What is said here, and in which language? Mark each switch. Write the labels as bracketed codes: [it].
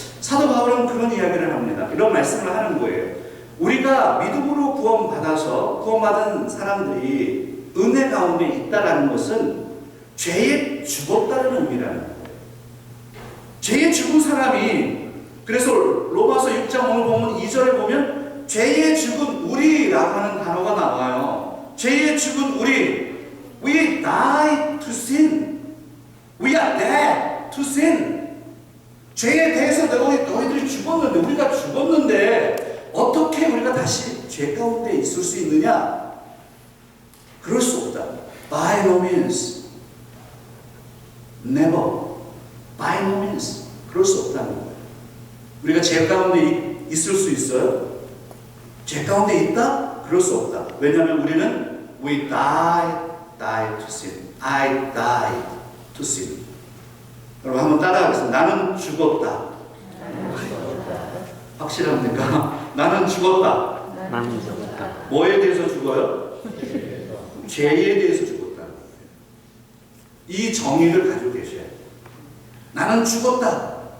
[ko] 사도 바울은 그런 이야기를 합니다. 이런 말씀을 하는 거예요. 우리가 믿음으로 구원받은 사람들이 은혜 가운데 있다라는 것은 죄에 죽었다는 의미라는 거예요. 죄에 죽은 사람이, 그래서 로마서 6장 오늘 보면 2절에 보면 죄에 죽은 우리라고 하는 단어가 나와요. 죄에 죽은 우리, [en] we die to sin. We are dead to sin. [ko] 죄에 대해서 너희들이 죽었는데, 우리가 죽었는데 어떻게 우리가 다시 죄 가운데 있을 수 있느냐? 그럴 수 없다. [en] By no means. Never. By no means. [ko] 그럴 수 없다는 거예요. 우리가 죄 가운데 있을 수 있어요? 죄 가운데 있다? 그럴 수 없다. 왜냐하면 우리는 [en] we die to sin. I died to sin. [ko] 여러분 한번 따라하겠습니다. 나는 죽었다. 확실합니까? 나는 죽었다. 나는 죽었다. 뭐에 대해서 죽어요? 죄에 대해서 죽었다. 이 정의를 가지고 계셔야 돼요. 나는 죽었다.